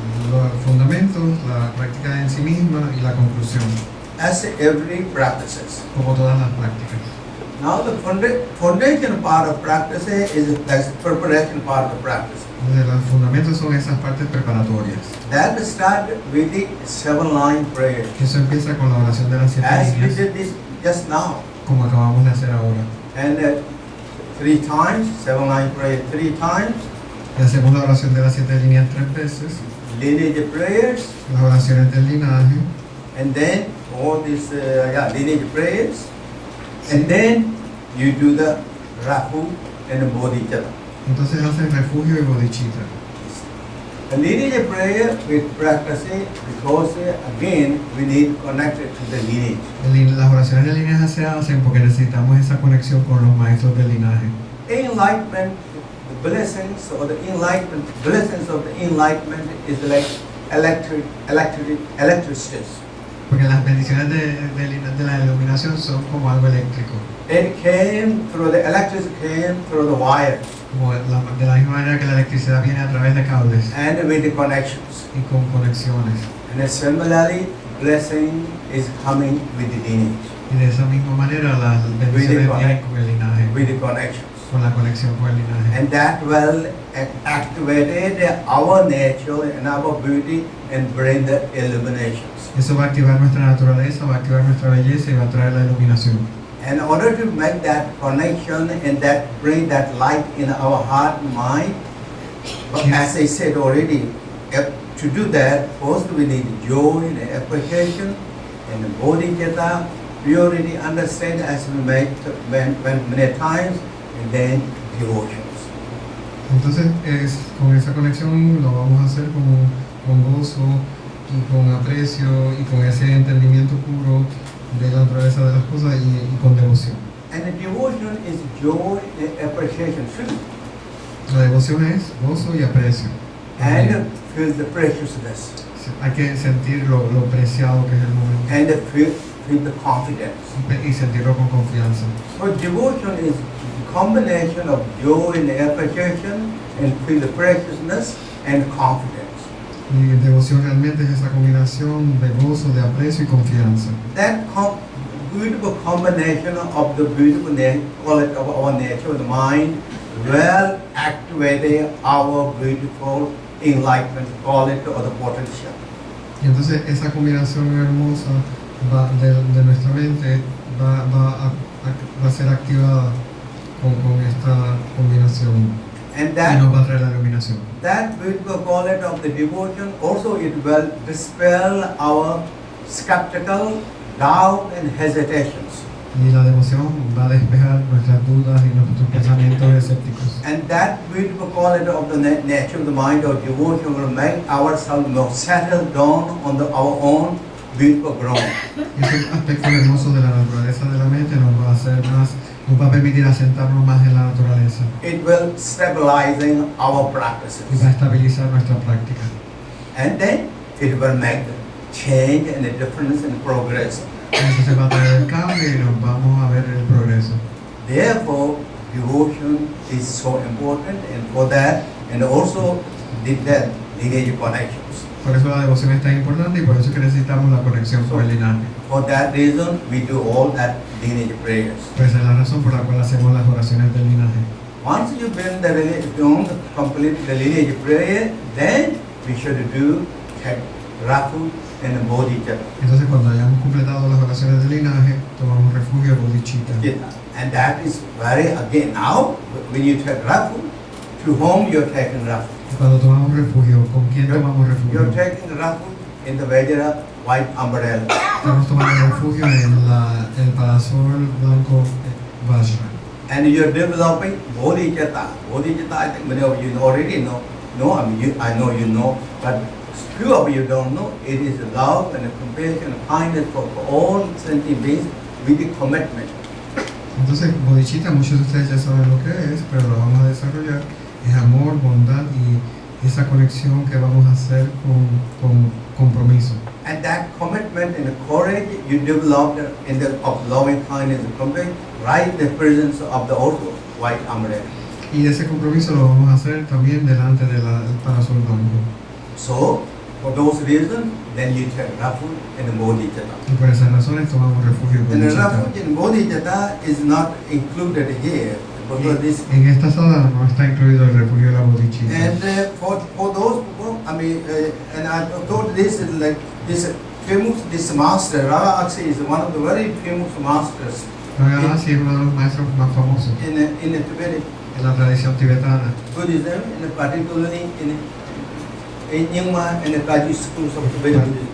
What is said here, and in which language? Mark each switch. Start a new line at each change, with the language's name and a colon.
Spanish: Los fundamentos, la práctica en sí misma y la conclusión.
English: As every practices.
Spanish: Como todas las prácticas.
English: Now the foundation part of practice is the preparation part of the practice.
Spanish: Los fundamentos son esas partes preparatorias.
English: That start with the 7-line prayer.
Spanish: Eso empieza con la oración de las 7
English: As we
Spanish: líneas.
English: did this just now.
Spanish: Como acabamos de hacer ahora.
English: And 3 times, 7-line prayer 3 times.
Spanish: Y hacemos la oración de las 7 líneas 3 veces.
English: Lineage prayers.
Spanish: Las oraciones del linaje.
English: And then all these lineage prayers. And then you do the rafu and the bodhicitta.
Spanish: Entonces hacen refugio y bodhicitta.
English: The lineage prayer we practice it because again we need connected to the lineage.
Spanish: Las oraciones de linaje se hacen porque necesitamos esa conexión con los maestros del linaje.
English: Enlightenment, the blessings or the enlightenment, blessings of the enlightenment is like electricity.
Spanish: Porque las bendiciones de la iluminación son como algo eléctrico.
English: It came through the electricity came through the wire.
Spanish: Como de la misma manera que la electricidad viene a través de cables.
English: And with the connections.
Spanish: Y con conexiones.
English: And similarly, blessing is coming with the lineage.
Spanish: Y de esa misma manera las bendiciones vienen con el linaje.
English: With the connections.
Spanish: Con la conexión con el linaje.
English: And that will activate our nature and our beauty and bring the illuminations.
Spanish: Eso va a activar nuestra naturaleza, va a activar nuestra belleza y va a traer la iluminación.
English: In order to make that connection and that bring that light in our heart and mind, but as I said already, to do that, first we need joy and appreciation and the bodhicitta, purity, understand as we make many times, and then devotions.
Spanish: Entonces, con esa conexión lo vamos a hacer con gozo y con aprecio y con ese entendimiento puro de la naturaleza de las cosas y con devoción.
English: And the devotion is joy and appreciation too.
Spanish: La devoción es gozo y aprecio.
English: And feel the preciousness.
Spanish: Hay que sentir lo preciado que es el momento.
English: And feel the confidence.
Spanish: Y sentirlo con confianza.
English: So devotion is the combination of joy and appreciation and feel the preciousness and confidence.
Spanish: Y devoción realmente es esa combinación de gozo, de aprecio y confianza.
English: That beautiful combination of the beautiful quality of our nature, the mind, will activate our beautiful enlightenment quality or the potential.
Spanish: Y entonces esa combinación hermosa de nuestra mente va a ser activada con esta combinación
English: And
Spanish: y
English: that,
Spanish: nos va a traer la iluminación.
English: that beautiful quality of the devotion also it will dispel our skeptical doubt and hesitations.
Spanish: Y la devoción va a despejar nuestras dudas y nuestros pensamientos escépticos.
English: And that beautiful quality of the nature of the mind or devotion will make ourselves more settled down on our own beautiful ground.
Spanish: Y ese aspecto hermoso de la naturaleza de la mente nos va a permitir asentarnos más en la naturaleza
English: It will stabilizing our
Spanish: y va a
English: practices.
Spanish: estabilizar nuestra práctica.
English: And then it will make the change and the difference and progress.
Spanish: Entonces va a traer el cambio y nos vamos a ver el progreso.
English: Therefore, devotion is so important, and for that, and also did that lineage connections.
Spanish: Por eso la devoción es tan importante y por eso es que necesitamos la conexión con el linaje.
English: For that reason, we do all that lineage prayers.
Spanish: Pues esa es la razón por la cual hacemos las oraciones del linaje.
English: Once you build the lineage, don't complete the lineage prayer, then we should do Rafu and Bodhicitta.
Spanish: Entonces cuando hayamos completado las oraciones del linaje, tomamos refugio bodhicitta.
English: And that is very, again, now, when you take Rafu, to whom you're taking Rafu?
Spanish: Y cuando tomamos refugio, ¿con quién tomamos
English: You're
Spanish: refugio?
English: taking Rafu in the Vajra white umbrella.
Spanish: Estamos tomando refugio en el Parasol Blanco Vajra.
English: And you're developing Bodhicitta. Bodhicitta, I think many of you already know. No, I mean, I know you know, but few of you don't know. It is love and compassion and kindness for all sentient beings with the commitment.
Spanish: Entonces, bodhicitta, muchos de ustedes ya saben lo que es, pero lo vamos a desarrollar. Es amor, bondad y esa conexión que vamos a hacer con compromiso.
English: And that commitment and courage you developed in the of loving kindness and compassion, right in the presence of the also white umbrella.
Spanish: Y ese compromiso lo vamos a hacer también delante del Parasol Blanco.
English: So, for those reasons, then you take refuge in the Bodhicitta.
Spanish: Y por esas razones tomamos refugio en
English: And the
Spanish: bodhicitta.
English: refuge in Bodhicitta is not included here because this.
Spanish: En esta sadhana no está incluido el refugio de la bodhicitta.
English: And for those people, I mean, and I thought this is like this famous this master Raga Akshay is one of the very famous masters
Spanish: Raga Akshay es uno de los maestros más famosos
English: in the Tibetan
Spanish: en la tradición tibetana,
English: Buddhism, and particularly in Nyingma and the Kaji schools of Tibetan Buddhism.